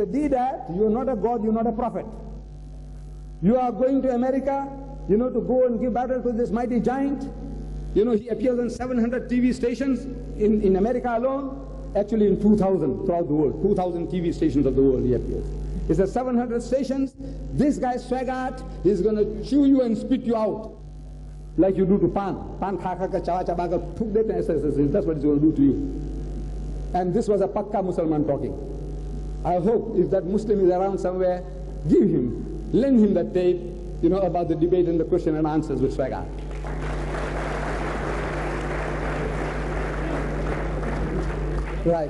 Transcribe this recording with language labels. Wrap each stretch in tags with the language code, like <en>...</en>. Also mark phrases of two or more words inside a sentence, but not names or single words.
<en>Deedat, you are not a God, you are not a prophet. You are going to America, you know, to go and give battle to this mighty giant. You know, he appears on 700 TV stations in America alone. Actually in 2,000 throughout the world, 2,000 TV stations of the world he appears. He says 700 stations, this guy Swagat, he's going to chew you and spit you out. Like you do to pan.</en> <ur>پان کھا کے چبا چبا کے تھوک دیتے ہیں,</ur> <en>that's what he's going to do to you. And this was a</en> <ur>پکا مسلمان</ur> <en>talking. I hope if that Muslim is around somewhere, give him, lend him that tape, you know, about the debate and the question and answers with Swagat. Right.</en>